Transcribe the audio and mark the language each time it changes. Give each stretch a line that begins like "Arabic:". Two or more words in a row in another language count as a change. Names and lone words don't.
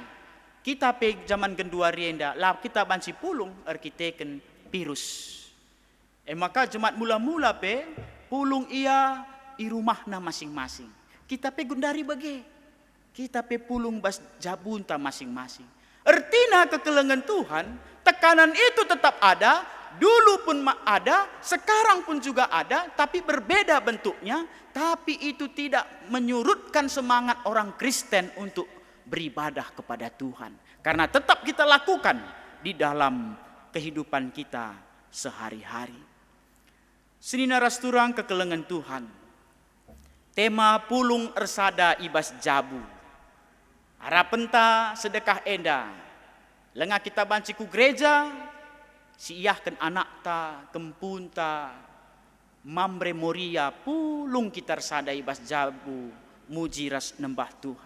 Batak Karo: Kita pe zaman gendua rienda lah kita banci pulung erkiteken virus. Maka jemaat mula-mula pe pulung ia i rumahna masing-masing. Kita pe gundari bage. Kita pe pulung bas jabunta masing-masing. Ertina kekelengan Tuhan,
Indonesian: tekanan itu tetap ada. Dulu pun ada, sekarang pun juga ada, tapi berbeda bentuknya. Tapi itu tidak menyurutkan semangat orang Kristen untuk beribadah kepada Tuhan. Karena tetap kita lakukan di dalam kehidupan kita sehari-hari.
Batak Karo: Senina rasturang kekelengan Tuhan. Tema pulung ersada ibas jabu. Harapenta sedekah enda. Lengah kita banciku gereja. Si iyahkan anak ta, kempun ta, mamre moria, pulung kita sada ibas jabu, mujiras nembah Tuhan.